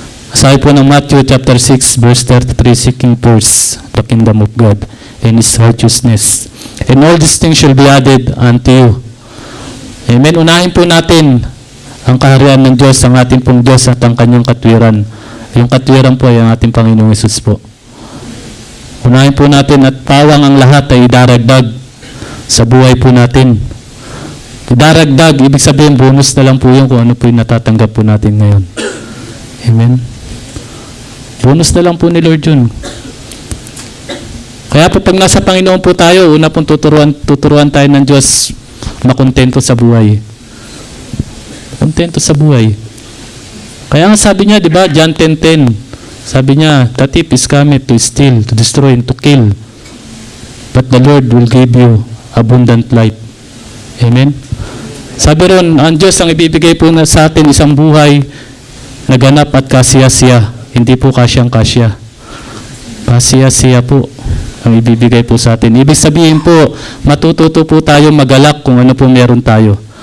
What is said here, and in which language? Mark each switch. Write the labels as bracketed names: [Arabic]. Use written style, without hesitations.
[Filipino] Sabi po ng [English] Matthew chapter 6 verse 33, seeking first the kingdom of God and His righteousness, and all these things shall be added unto you. Amen. [Filipino] Unahin po natin ang kaharian ng Diyos, ang ating pong Diyos at ang kanyang katwiran. Yung katwiran po ay ang ating Panginoong Hesus po. Unahin po natin at pawang ang lahat ay idaragdag sa buhay po natin. Idaragdag, ibig sabihin bonus na lang po yun kung ano po yung natatanggap po natin ngayon. Amen. Bonus na lang po ni Lord yun. Kaya po pag nasa Panginoon po tayo, una pong tuturuan tayo ng Diyos makontento sa buhay. Kontento sa buhay. Kaya nga sabi niya, di ba, [English] John 10:10, [Filipino] sabi niya, [English] the thief is coming to steal, to destroy, and to kill. But the Lord will give you abundant life. Amen? [Filipino] Sabi ron, ang Diyos ang ibibigay po na sa atin isang buhay na ganap at kasiya-siya. Hindi po kasyang-kasya. Kasiya-siya po ang ibibigay po sa atin. Ibig sabihin po, matututo po tayo magalak kung ano po meron tayo.